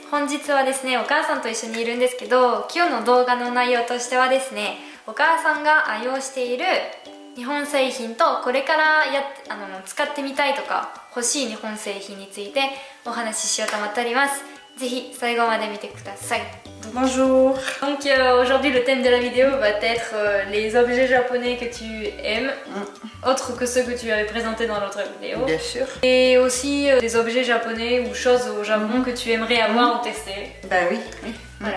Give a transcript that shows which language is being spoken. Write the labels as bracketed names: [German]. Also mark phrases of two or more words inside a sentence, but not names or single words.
[Japanese] 本日はですね、お母さんと一緒にいるんですけど、今日の動画の内容としてはですね、お母さんが愛用している日本製品とこれから使ってみたいとか欲しい日本製品についてお話ししようと思っております。ぜひ最後まで見てください。 [French] Bonjour. Donc aujourd'hui le thème de la vidéo va être les objets japonais que tu aimes, autres que ceux que tu avais présentés dans l'autre vidéo. Bien sûr. Et aussi des objets japonais ou choses au Japon que tu aimerais avoir ou tester. Ben oui. Voilà.